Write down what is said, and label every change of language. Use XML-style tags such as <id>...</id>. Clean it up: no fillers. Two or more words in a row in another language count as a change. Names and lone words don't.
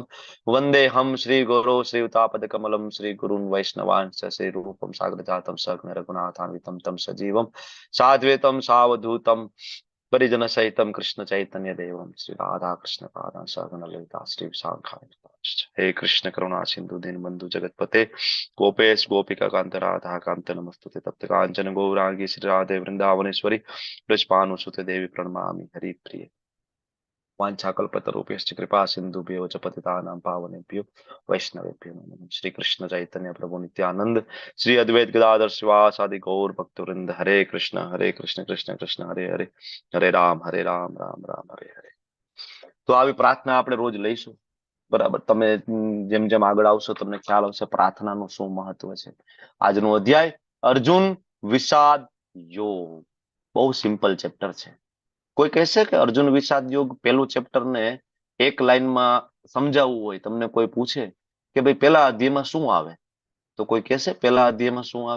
<sa>વંદેહમ શ્રી ગુરો શ્રીયુતાપદકમલમ શ્રી ગુરુન વૈષ્ણવાંશ્ચ શ્રી રૂપમ સાગ્રજાતમ સઘ્ન રઘુનાથાન્વિતમ તમ સજીવમ સાદ્વૈતમ સાવધૂતમ પરિજન સહિતમ કૃષ્ણ ચૈતન્ય દેવમ શ્રી રાધા કૃષ્ણ પાદાન સઘન લલિતા શ્રી વિશાખાય. હે કૃષ્ણ કરુણા સિંધુ દીનબંધુ જગતપતે ગોપેશ ગોપિકા કાંત રાધા કાંત નમસ્તુતે તપ્ત કાંચન ગૌરાંગી શ્રી રાધે વૃંદાવનેશ્વરી બ્રજપાનુસુતે દેવી પ્रणमामि हरिप्रिय. वाञ्छाकल्पतरुभ्यश्च कृपा सिन्धुभ्यो च पतितानां पावनेभ्यो वैष्णवेभ्यो नमो नमः. श्री कृष्ण चैतन्य प्रभु नित्यानंद श्री अद्वैत गदाधर शिवासादि गौर भक्तवृंद. हरे कृष्ण कृष्ण कृष्ण हरे हरे, हरे राम राम राम हरे हरे.</sa> <gu>તો આવી પ્રાર્થના આપણે રોજ લઈશું, બરાબર. તમે જેમ જેમ આગળ આવશો તમને ખ્યાલ આવશે પ્રાર્થનાનું શું મહત્વ છે. આજનો અધ્યાય અર્જુન વિષાદ યોગ, બહુ</gu> <en>simple chapter</en> <gu>છે. કોઈ કહેશે કે અર્જુન વિષાદ યોગ પેલું ચેપ્ટર ને એક લાઈનમાં સમજાવવું હોય, તમને કોઈ પૂછે કે ભાઈ પેલા અધ્યાયમાં શું આવે, તો કોઈ કહેશે પેલા અધ્યાયમાં શું આવે?</gu>